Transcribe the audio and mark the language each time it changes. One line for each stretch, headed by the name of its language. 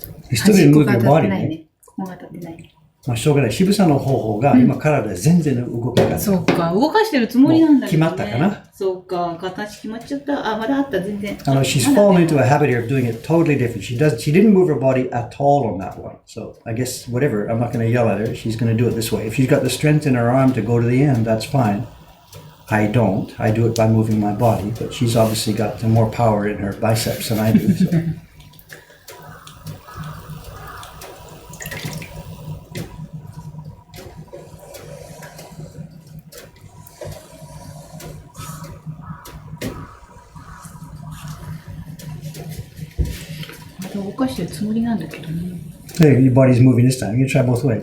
English: You still didn't move your body,ね。
Japanese: ここが当たってないね。まあ、しょうがない。渋さんの方法が今体で全然動かない。そうか、動かしてるつもりなんだけどね。決まったかな。そうか、形決まっちゃった。あ、まだあった、全然。
English: She's fallen into a habit here of doing it totally different. She didn't move her body at all on that one. So I guess whatever, I'm not going to yell at her. She's going to do it this way. If she's got the strength in her arm to go to the end, that's fine. I don't. I do it by moving my body, but she's obviously got more power in her biceps than I do. So.
Japanese: 動かしてるつもりなんだけどね。
English: Hey, your body's moving this time. You can try both ways.